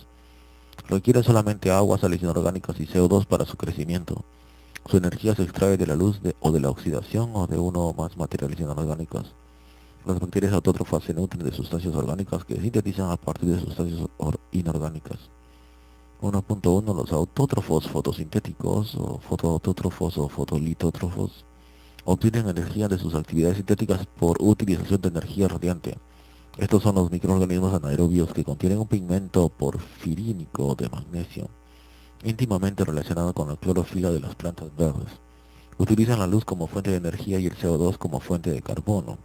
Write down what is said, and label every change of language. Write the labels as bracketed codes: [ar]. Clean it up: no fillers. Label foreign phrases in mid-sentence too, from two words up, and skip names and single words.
[es] Requieren solamente agua, sales inorgánicas y CO2 para su crecimiento. Su energía se extrae de la luz o de la oxidación o de uno o más materiales inorgánicos. Las bacterias autótrofas se nutren de sustancias orgánicas que sintetizan a partir de sustancias inorgánicas. 1.1. Los autótrofos fotosintéticos o fotoautótrofos o fotolitótrofos obtienen energía de sus actividades sintéticas por utilización de energía radiante. Estos son los microorganismos anaerobios que contienen un pigmento porfirínico de magnesio, íntimamente relacionado con la clorofila de las plantas verdes. Utilizan la luz como fuente de energía y el CO2 como fuente de carbono.